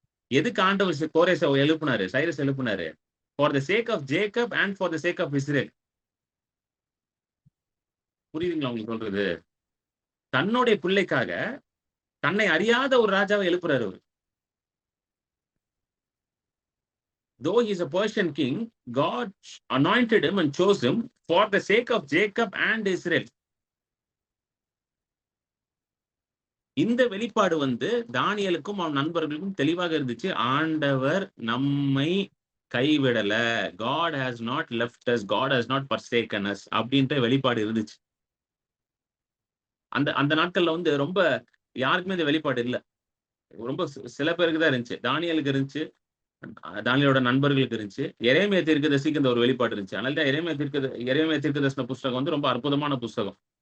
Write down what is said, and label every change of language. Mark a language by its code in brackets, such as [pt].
[ta] எதுக்கு ஆண்டவர் கோரேசை எழுப்புனாரு, Cyrus எழுப்புனாரு? [en] For the sake of Jacob and for the sake of Israel. [ta] புரியுதுங்களா உங்களுக்கு சொல்றது? தன்னுடைய பிள்ளைக்காக தன்னை அறியாத ஒரு ராஜாவை எழுப்புறாரு அவர். [en] Though he is a Persian king, God anointed him and chose him for the sake of Jacob and Israel. [ta] இந்த வெளிப்பாடு வந்து தானியலுக்கும் அவன் நண்பர்களுக்கும் தெளிவாக இருந்துச்சு. ஆண்டவர் நம்மை கைவிடல. [en] God has not left us, God has not forsaken us [ta] அப்படின்ற வெளிப்பாடு இருந்துச்சு. அந்த நாட்கள்ல வந்து ரொம்ப யாருக்குமே இந்த வெளிப்பாடு இல்லை. ரொம்ப சில பேருக்கு தான் இருந்துச்சு. தானியலுக்கு இருந்துச்சு, தானியேலோட நண்பர்களுக்கு இருந்துச்சு. எரேமியா தீர்க்கதரிசிக்கு இந்த ஒரு வெளிப்பாடு இருந்துச்சு. அதனால தான் எரேமியா தீர்க்கதரிசன புஸ்தகம் வந்து ரொம்ப அற்புதமான புஸ்தகம்.